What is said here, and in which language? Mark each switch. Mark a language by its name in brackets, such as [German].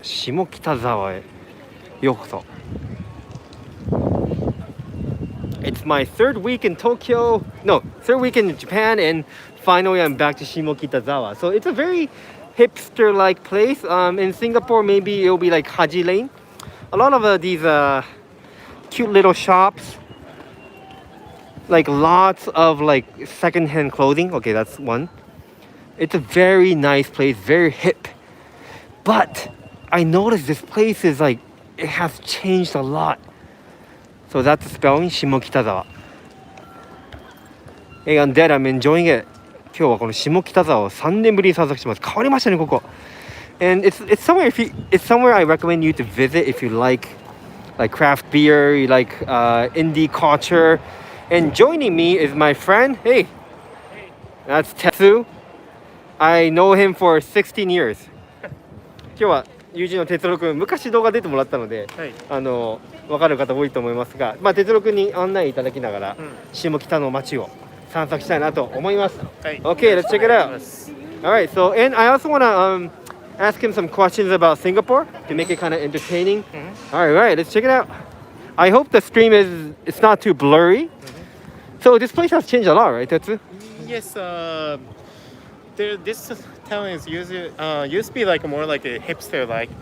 [Japanese] Shimokitazawa へようこそ。 [English] It's my third week in Tokyo. No, third week in Japan, and finally I'm back to Shimokitazawa. So it's a very hipster-like place. In Singapore, maybe it'll be like Haji Lane. A lot of these cute little shops, like lots of like secondhand clothing. Okay, that's one. It's a very nice place, very hip. But I noticed this place is like, it has changed a lot. So that's the spelling, Shimokitazawa. Hey, on that, I'm enjoying it. [Japanese] 今日はこの下北沢を3年ぶりに散策します。変わりましたね、ここ。 [English] And it's somewhere I recommend you to visit if you like craft beer, you like indie culture. And joining me is my friend. Hey, that's Tetsu. I know him for 16 years. [Japanese] 今日は友人の哲郎君、昔動画出てもらったので、はい、分かる方多いと思いますが、哲郎君に案内いただきながら、下北の街を散策したいなと思います。 [English] はい、Okay, let's check it out. Alright, so and I also want to ask him some questions about Singapore to make it kind of entertaining. Alright, let's check it out. I hope the stream it's not too blurry. So this place has changed a lot, right, Tetsu? Yes, this town is used to be like more like a hipster like.